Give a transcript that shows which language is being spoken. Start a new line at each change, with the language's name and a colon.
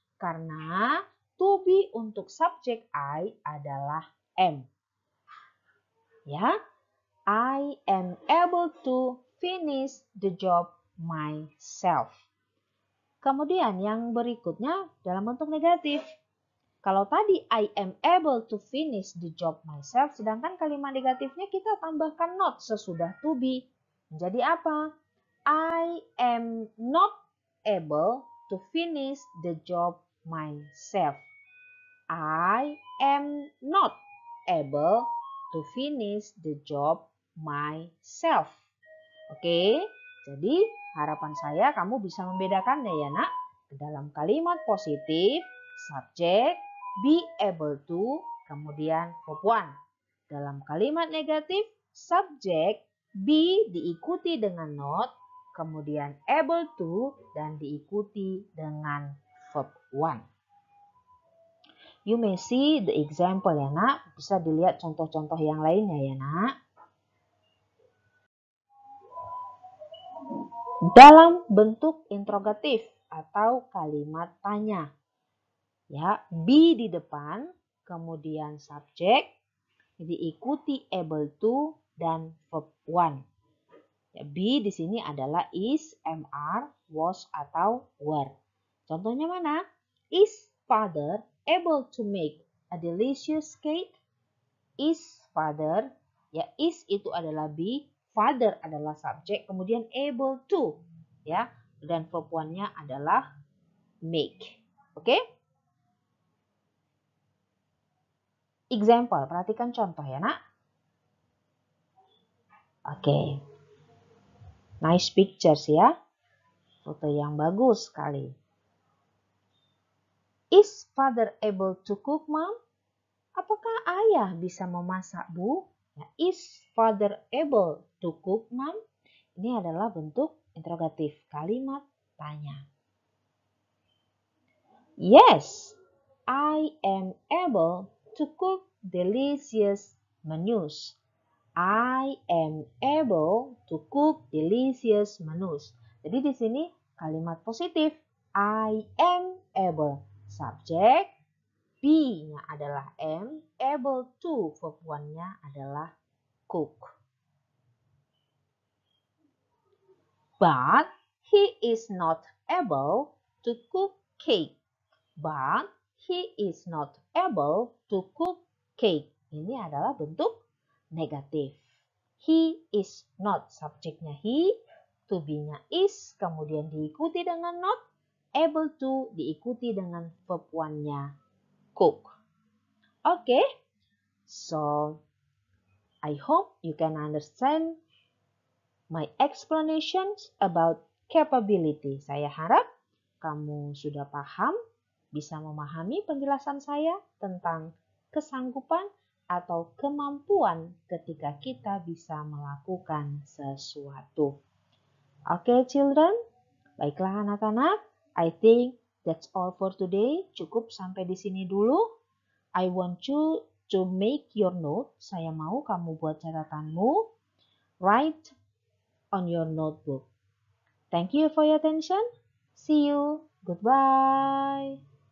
Indonesian: Karena to be untuk subjek I adalah am.
English: Ya, I am able to finish the job myself.
Indonesian: Kemudian yang berikutnya dalam bentuk negatif. Kalau tadi
English: I am able to finish the job myself,
Indonesian: sedangkan kalimat negatifnya kita tambahkan not sesudah to be. Menjadi apa?
English: I am not able to finish the job myself. I am not able to finish the job myself.
Indonesian: Oke, jadi harapan saya kamu bisa membedakannya ya nak. Dalam kalimat positif, subjek, be able to, kemudian verb one. Dalam kalimat negatif, subjek, be diikuti dengan not, kemudian able to, dan diikuti dengan verb one.
English: You may see the example ya nak.
Indonesian: Bisa dilihat contoh-contoh yang lainnya ya nak. Dalam bentuk interrogatif atau kalimat tanya. Ya, be di depan, kemudian subjek, diikuti able to dan verb one. Ya, be di sini adalah is, am, was atau were. Contohnya mana?
English: Is father able to make a delicious cake?
Indonesian: Is father, ya is itu adalah be, father adalah subjek, kemudian able to, ya, dan verb one-nya adalah make. Oke? Example, perhatikan contoh ya nak.
English: Oke. Nice pictures ya.
Indonesian: Foto yang bagus sekali.
English: Is father able to cook, mom?
Indonesian: Apakah ayah bisa memasak, Bu?
English: Ya, is father able to cook, mom?
Indonesian: Ini adalah bentuk interrogatif, kalimat tanya.
English: Yes, I am able to cook delicious menus. I am able to cook delicious menus.
Indonesian: Jadi di sini kalimat positif.
English: I am able.
Indonesian: Subjek, be-nya adalah am, able to, verb one-nya adalah cook.
English: But he is not able to cook cake. But he is not able to cook cake.
Indonesian: Ini adalah bentuk negatif. He is not, subjeknya he, to be-nya is, kemudian diikuti dengan not, able to diikuti dengan verb one-nya cook.
English: Okay, so I hope you can understand my explanations about capability.
Indonesian: Saya harap kamu sudah paham, bisa memahami penjelasan saya tentang kesanggupan atau kemampuan ketika kita bisa melakukan sesuatu.
English: Oke, children.
Indonesian: Baiklah anak-anak,
English: I think that's all for today.
Indonesian: Cukup sampai di sini dulu.
English: I want you to make your note.
Indonesian: Saya mau kamu buat catatanmu.
English: Write on your notebook. Thank you for your attention. See you. Goodbye.